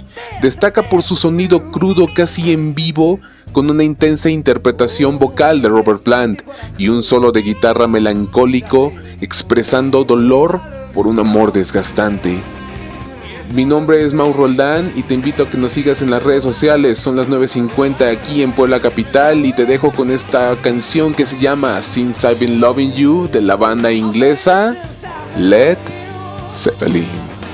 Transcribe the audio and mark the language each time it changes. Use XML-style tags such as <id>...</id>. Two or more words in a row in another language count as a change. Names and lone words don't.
<es>Destaca por su sonido crudo casi en vivo, con una intensa interpretación vocal de Robert Plant y un solo de guitarra melancólico expresando dolor por un amor desgastante. Mi nombre es Mau Roldán y te invito a que nos sigas en las redes sociales. Son las 9:50 aquí en Puebla Capital y te dejo con esta canción que se llama Since I've Been Loving You de la banda inglesa Led Zeppelin.</es>